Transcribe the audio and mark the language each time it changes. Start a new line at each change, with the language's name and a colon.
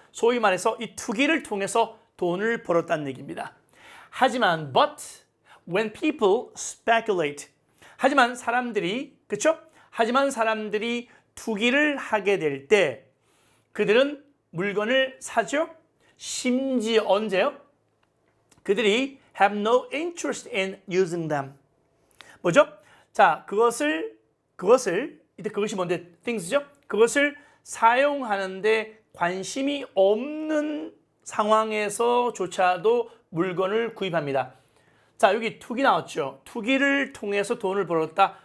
Korean: 소위 말해서 이 투기를 통해서 돈을 벌었다는 얘기입니다. 하지만 but
English: when people speculate.
Korean: 하지만 사람들이, 그쵸? 하지만 사람들이 투기를 하게 될 때 그들은 물건을 사죠. 심지어 언제요? 그들이
English: have no interest in using them.
Korean: 뭐죠? 자, 그것을 이때 그것이 뭔데? things죠? 그것을 사용하는데 관심이 없는 상황에서조차도 물건을 구입합니다. 자, 여기 투기 나왔죠. 투기를 통해서 돈을 벌었다.